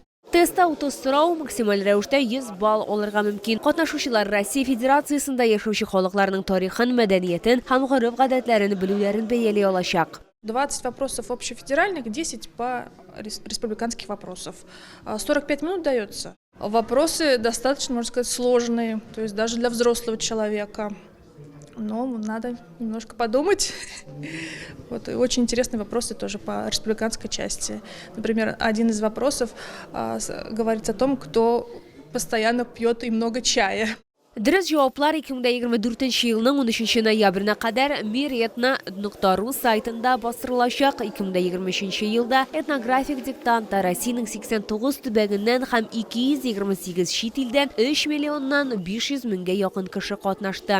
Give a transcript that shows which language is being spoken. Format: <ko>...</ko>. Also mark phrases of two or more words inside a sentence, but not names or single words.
<tt>Тестта ауты сұрау максималь рәвештә 100 балл алырга мөмкин. Катнашучылар Россия Федерациясында яшәүче халыкларның тарихын, мәдәниятен һәм гореф-гадәтләрен белүләрен бәяли алачак.</tt> <ru>20 вопросов общефедеральных, 10 по республиканских вопросов. 45 минут дается. Вопросы достаточно, можно сказать, сложные, то есть даже для взрослого человека. Но надо немножко подумать. Вот, и очень интересные вопросы тоже по республиканской части. Например, один из вопросов говорит о том, кто постоянно пьет и много чая.</ru> <tt>Дөрес җаваплар 2024 елның 13 ноябренә кадәр miretna.ru сайтында бастырылачак. 2023 елда этнографик диктантта Россиянең 89 төбәгеннән һәм 228 чит илдән 3 миллионнан 500 меңгә якын кеше катнашты.</tt>